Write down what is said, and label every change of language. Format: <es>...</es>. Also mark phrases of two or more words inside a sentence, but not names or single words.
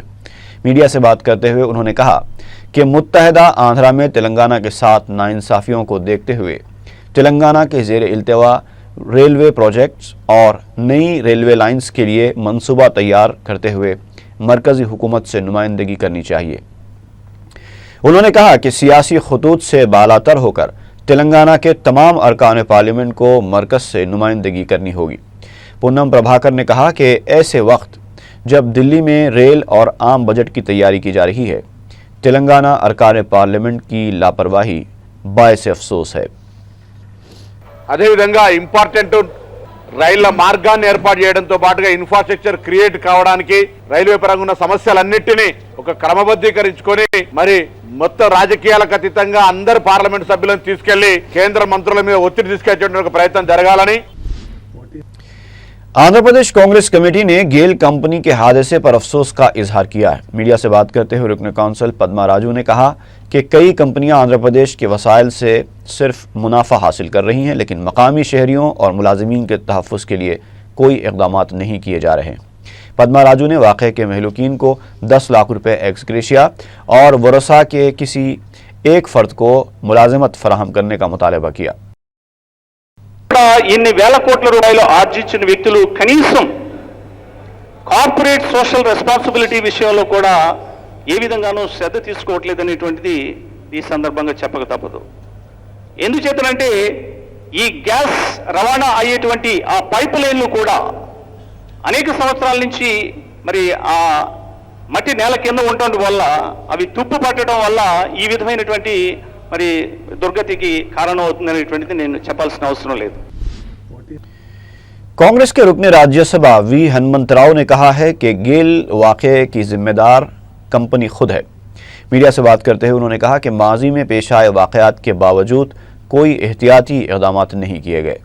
<ur>میڈیا سے بات کرتے ہوئے انہوں نے کہا کہ متحدہ آندھرا میں تلنگانہ کے ساتھ ناانصافیوں کو دیکھتے ہوئے تلنگانہ کے زیر التوا ریلوے پروجیکٹس اور نئی ریلوے لائنز کے لیے منصوبہ تیار کرتے ہوئے مرکزی حکومت سے نمائندگی کرنی چاہیے۔ انہوں نے کہا کہ سیاسی خطوط سے بالاتر ہو کر تلنگانہ کے تمام ارکان پارلیمنٹ کو مرکز سے نمائندگی کرنی ہوگی۔ پونم پربھاکر نے کہا کہ ایسے وقت جب دہلی میں ریل اور عام بجٹ کی تیاری کی جا رہی ہے. تلنگانہ ارکان پارلیمنٹ کی لاپرواہی باعث افسوس ہے.</ur> <te>అదేవిధంగా ఇంపార్టెంట్ రైళ్ల మార్గాన్ని ఏర్పాటు చేయడంతో పాటుగా</te> <en>infrastructure create</en> <te>కావడానికి రైల్వే పరంగా ఉన్న సమస్యలన్నింటినీ ఒక క్రమబద్ధీకరించుకొని మరి మొత్తం రాజకీయాలకు అతీతంగా అందరు పార్లమెంట్ సభ్యులను తీసుకెళ్లి కేంద్ర మంత్రుల మీద ఒత్తిడి తీసుకొచ్చేటువంటి ప్రయత్నం జరగాలని</te> <ur>آندھرا پردیش کانگریس کمیٹی نے گیل کمپنی کے حادثے پر افسوس کا اظہار کیا ہے. میڈیا سے بات کرتے ہوئے رکن کونسل پدما راجو نے کہا کہ کئی کمپنیاں آندھرا پردیش کے وسائل سے صرف منافع حاصل کر رہی ہیں، لیکن مقامی شہریوں اور ملازمین کے تحفظ کے لیے کوئی اقدام نہیں کیے جا رہے. پدما راجو نے واقعے کے مہلوکین کو 10 لاکھ روپے</ur> <en>ex gratia</en> <ur>اور ورثا کے کسی ایک فرد کو ملازمت فراہم کرنے کا مطالبہ کیا.</ur> <te>ఇన్ని వేల కోట్ల రూపాయలు ఆర్జించిన వ్యక్తులు కనీసం</te> <en>corporate social responsibility</en> <te>విషయంలో కూడా ఏ విధంగానూ శ్రద్ధ తీసుకోవట్లేదనేటువంటిది ఈ సందర్భంగా చెప్పక తప్పదు. ఎందుచేతనంటే ఈ గ్యాస్ రవాణా అయ్యేటువంటి ఆ పైప్ లైన్లు కూడా అనేక సంవత్సరాల నుంచి మరి ఆ మట్టి నేల కింద ఉండటం వల్ల అవి తుప్పు పట్టడం వల్ల ఈ విధమైనటువంటి మరి దుర్గతికి కారణం అవుతుందనేటువంటిది నేను చెప్పాల్సిన అవసరం లేదు.</te> <ur>کانگریس کے رکن راجیہ سبھا وی ہنومنت راؤ نے کہا ہے کہ گیل واقعے کی ذمہ دار کمپنی خود ہے. میڈیا سے بات کرتے ہوئے انہوں نے کہا کہ ماضی میں پیش آئے واقعات کے باوجود کوئی احتیاطی اقدام نہیں کیے گئے.</ur>